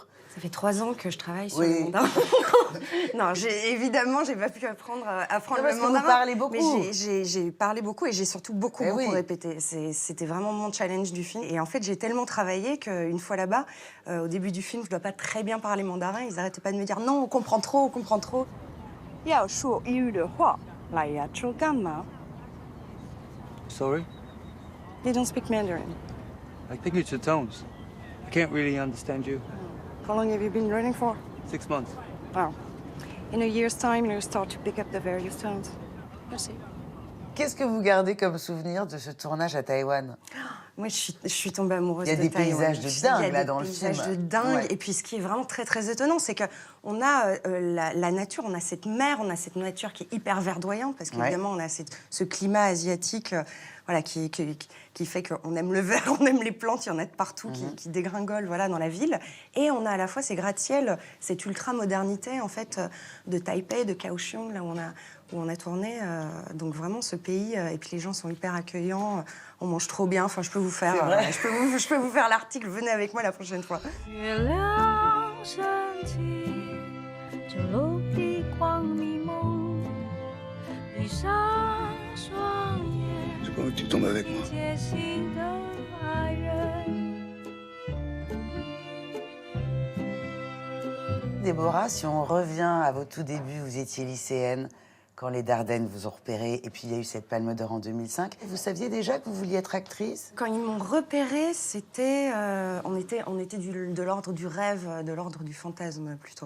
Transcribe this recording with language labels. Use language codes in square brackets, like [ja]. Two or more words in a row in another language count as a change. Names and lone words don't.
[fr] Ça fait 3 ans que je travaille sur le mandarin. Non, évidemment, j'ai pas pu apprendre le mandarin. Vous parlez beaucoup. Mais j'ai parlé beaucoup et j'ai surtout beaucoup répété. C'était vraiment mon challenge du film. Et en fait, j'ai tellement travaillé qu'une fois là-bas, au début du film, je dois pas très bien parler mandarin. Ils arrêtaient pas de me dire non, on comprend trop, on comprend trop. [zh] 要说英语的话，来亚洲干嘛 [en] Sorry? They don't speak Mandarin. I think it's your tones. I can't really understand you. How long have you been learning for? 6 months. Wow. In a year's time, you'll start to pick up the various tones. [fr] Merci. Qu'est-ce que vous gardez comme souvenir de ce tournage à Taïwan? Moi, je suis tombée amoureuse de Il y a des Taïwan. paysages de dingue là dans le film. Il y a des paysages de dingue. Ouais. Et puis, ce qui est vraiment très, très étonnant, c'est qu'on a la nature, on a cette mer, on a cette nature qui est hyper verdoyante, parce qu'évidemment, on a ce climat asiatique voilà, qui fait qu'on aime le vert, on aime les plantes, il y en a de partout qui dégringolent voilà, dans la ville. Et on a à la fois ces gratte-ciels, cette ultra-modernité, en fait, de Taipei, de Kaohsiung, là où on a tourné. Donc vraiment, ce pays, et puis les gens sont hyper accueillants, on mange trop bien. Enfin, je peux vous faire, je peux vous faire l'article. Venez avec moi la prochaine fois. [zh] 月亮升起，就落地光迷蒙，闭上双眼。 [fr] J'ai pas envie que tu tombes avec moi. [zh] 接近的爱人。 [fr] Déborah, si on revient à vos tout débuts, vous étiez lycéenne quand les Dardennes vous ont repéré, et puis il y a eu cette Palme d'Or en 2005. Vous saviez déjà que vous vouliez être actrice? Quand ils m'ont repérée, c'était, on était de l'ordre du rêve, de l'ordre du fantasme plutôt.